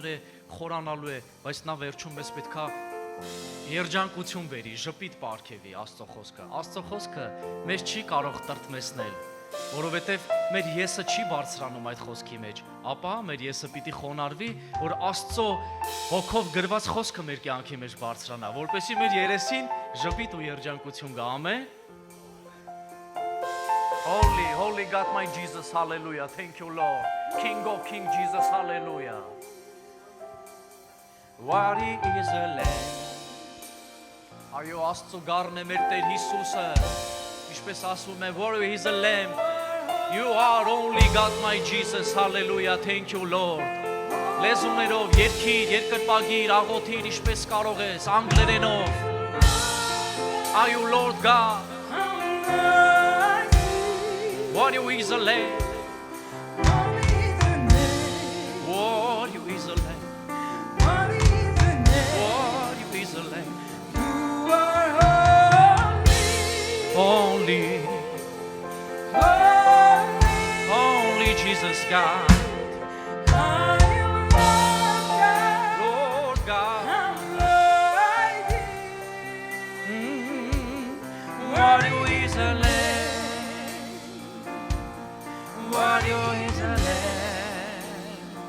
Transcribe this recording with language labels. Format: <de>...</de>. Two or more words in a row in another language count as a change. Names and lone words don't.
<hy>է, խորանալու է, բայց նա վերջում մեզ պետքա երջանկություն բերի, ժպիտ պարգևի Աստծո խոսքը։ Աստծո խոսքը մեզ չի կարող տրտմեցնել, որովհետև մեր եսը չի բարձրանում այդ խոսքի մեջ, ապա մեր եսը պիտի խոնարհվի, որ Աստծո հոգով գրված խոսքը մեր կյանքի մեջ բարձրանա, որպեսզի մեր երեսին ժպիտ ու երջանկություն գա, ամեն։</hy> <en>Holy, holy God, my Jesus, hallelujah, thank you Lord, King of King Jesus, hallelujah. Worthy is the Lamb.</en> <hy>Այո, Աստծո գառն է մեր Տեր Հիսուսը, ինչպես ասում է,</hy> <en>worthy is the Lamb. You are only God, my Jesus, hallelujah, thank you Lord.</en> <hy>Լեզուներով երգիր, երկրպագիր, աղոթիր, ինչպես կարող ես, անգլերենով.</hy> <en>Are you Lord God? Worthy is the Lamb. Worthy is the Lamb. Worthy is the Lamb. Only Jesus God, Lord God, worthy is the Lamb, worthy is the Lamb.</en>